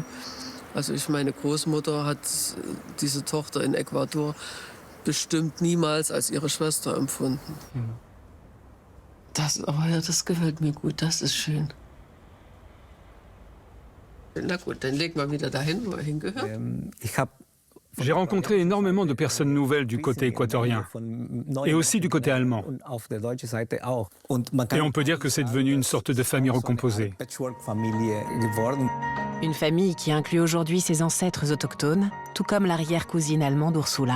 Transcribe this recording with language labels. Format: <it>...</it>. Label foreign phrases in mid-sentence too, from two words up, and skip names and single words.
<de>Also meine Großmutter hat diese Tochter in Ecuador bestimmt niemals als ihre Schwester empfunden. Das gefällt mir gut, das ist schön. Na gut, dann legen wir wieder dahin, wo er hingehört.</de> <fr>J'ai rencontré énormément de personnes nouvelles du côté équatorien et aussi du côté allemand. Et on peut dire que c'est devenu une sorte de famille recomposée. Une famille qui inclut aujourd'hui ses ancêtres autochtones, tout comme l'arrière-cousine allemande Ursula.</fr>